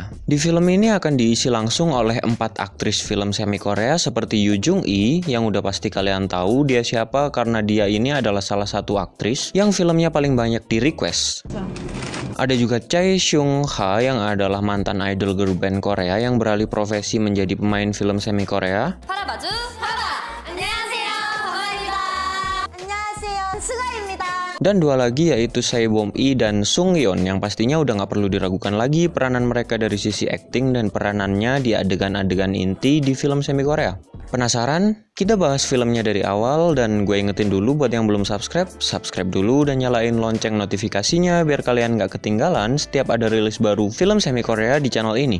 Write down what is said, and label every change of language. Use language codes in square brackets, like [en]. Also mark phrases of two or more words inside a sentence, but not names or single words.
[id] Di film ini akan diisi langsung oleh 4 aktris film semi Korea seperti Yoo Jung Lee yang udah pasti kalian tahu dia siapa karena dia ini adalah salah satu aktris yang filmnya paling banyak di request. Ada juga Chae Seung Ha yang adalah mantan idol girl band Korea yang beralih profesi menjadi pemain film semi Korea. [ko] 팔아봐주 팔아. 안녕하세요. 가만입니다. 안녕하세요. 스가입니다. [id] Dan dua lagi yaitu Sae-bom Lee dan Sung Yeon yang pastinya udah nggak perlu diragukan lagi peranan mereka dari sisi acting dan peranannya di adegan-adegan inti di film semi Korea. Penasaran? Kita bahas filmnya dari awal dan gue ingetin dulu buat yang belum subscribe, subscribe dulu dan nyalain lonceng notifikasinya biar kalian nggak ketinggalan setiap ada rilis baru film semi Korea di channel ini.